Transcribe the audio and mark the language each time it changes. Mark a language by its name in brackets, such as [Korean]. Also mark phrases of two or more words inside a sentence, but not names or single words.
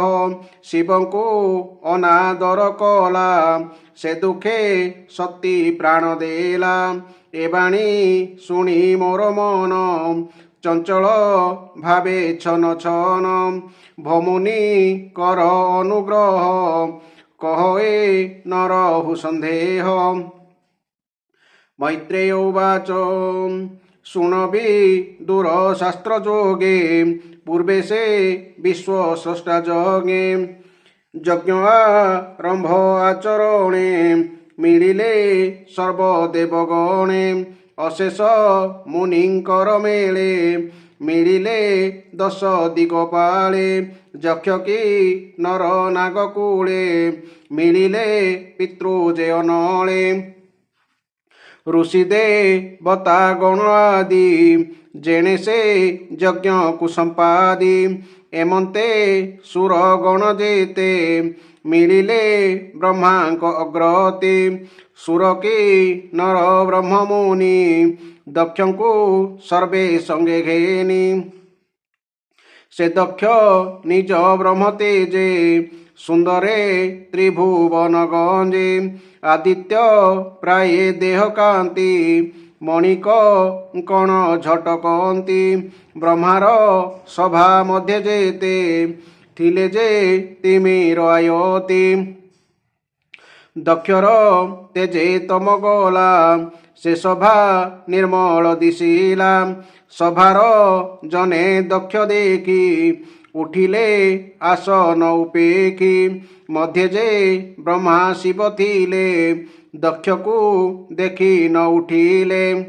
[Odia] ଶିବଙ୍କୁ ଅନାଦର କଲା ସେ ଦୁଃଖେ ସତୀ ପ୍ରାଣ ଦେଲା। ଏ ବାଣୀ ଶୁଣି ମୋର ମନ ଚଞ୍ଚଳ ଭାବେ ଛନ ଛନ। ଭମୁନି କର ଅନୁଗ୍ରହ କହ ଏ ନରହୁ ସନ୍ଦେହ। ମୈତ୍ରେୟ ଉବାଚ ଶୁଣବି ଦୂର ଶାସ୍ତ୍ର ଯୋଗେ ପୂର୍ବେ ସେ ବିଶ୍ୱ ସ୍ରଷ୍ଟା ଜଗେ। ଯଜ୍ଞ ଆରମ୍ଭ ଆଚରଣେ ମିଳିଲେ ସର୍ବଦେବଗଣେ। ଅଶେଷ ମୁନିଙ୍କର ମେଳେ ମିଳିଲେ 10 ଦିଗପାଳେ। ଯକ୍ଷ କି ନର ନାଗକୁଳେ ମିଳିଲେ ପିତୃଜେ ଅନଳେ। ଋଷି ଦେବତା ଗଣ ଆଦି ଯେଣେ ସେ ଯଜ୍ଞ କୁସମ୍ପାଦି। ଏମନ୍ତେ ସୁର ଗଣ ଯେତେ ମିଳିଲେ ବ୍ରହ୍ମାଙ୍କ ଅଗ୍ରତି। ସୁର କି ନର ବ୍ରହ୍ମ ମୁନି ଦକ୍ଷ କୁ ସର୍ବେ ସଙ୍ଗେ ଘେନି। ସେ ଦକ୍ଷ ନିଜ ବ୍ରହ୍ମ ତେଜେ ସୁନ୍ଦରେ ତ୍ରିଭୁବନ ଗଞ୍ଜେ। ଆଦିତ୍ୟ ପ୍ରାୟ ଦେହ କାନ୍ତି ମଣିକ କଣ ଝଟକନ୍ତି। ବ୍ରହ୍ମାର ସଭା ମଧ୍ୟ ଯେତେ ଥିଲେ ଯେ ତିମିର ଆୟତି। ଦକ୍ଷର ତେଜେ ତମ ଗଲା ସେ ସଭା ନିର୍ମଳ ଦିଶିଲା। ସଭାର ଜନେ ଦକ୍ଷ ଦେଖି ଉଠିଲେ ଆସନ ଉପେଖି। ମଧ୍ୟ ଯେ ବ୍ରହ୍ମା ଶିବ ଥିଲେ ଦକ୍ଷ କୁ ଦେଖି ନ ଉଠିଲେ।